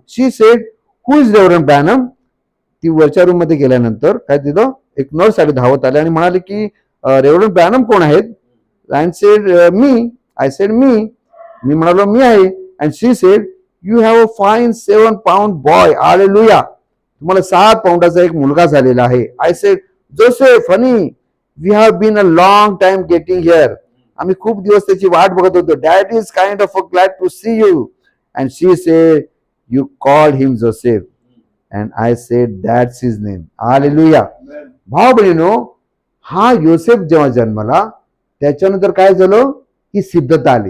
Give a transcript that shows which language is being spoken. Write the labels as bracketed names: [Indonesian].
[English] She said, who is reverend Branham? [Marathi] ती वरच्या room मध्ये गेल्यानंतर काय दिलं, एक नर्स आली धावत आले आणि म्हणाले की रेव्हरंड ब्रॅनम कोण आहेत? [English] And said me. I said me. [Marathi] मी म्हणालो मी आहे. [English] And she said, you have a fine 7 pound boy. Hallelujah. [Marathi] तुम्हाला 7 पाऊंडाचा एक मुलगा झालेला आहे. [English] I said, Joseph honey, we have been a long time getting here. [Marathi] आम्ही खूप दिवस त्याची वाट बघत होतो. [English] Dad is kind of glad to see you. And she said, you called him Joseph. And I said, that's his name. Hallelujah. [Marathi] भाऊ बहिणीनो, हा योसेफ जेव्हा जन्मला त्याच्यानंतर काय झालं की सिद्धता आली.